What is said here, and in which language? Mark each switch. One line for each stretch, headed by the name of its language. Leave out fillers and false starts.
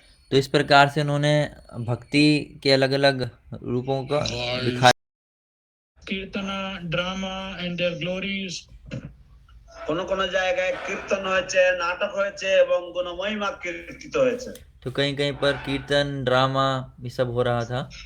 Hindi: तो इस प्रकार से उन्होंने भक्ति के अलग अलग रूपों का दिखाया।
English: Kirtana, drama and their glories.
Bangla: কোন কোন জায়গায় কীর্তন হয়েছে, নাটক হয়েছে এবং গুণমহিমা কীর্তিত হয়েছে।
Hindi: तो कहीं कहीं पर कीर्तन, ड्रामा ये सब हो रहा था।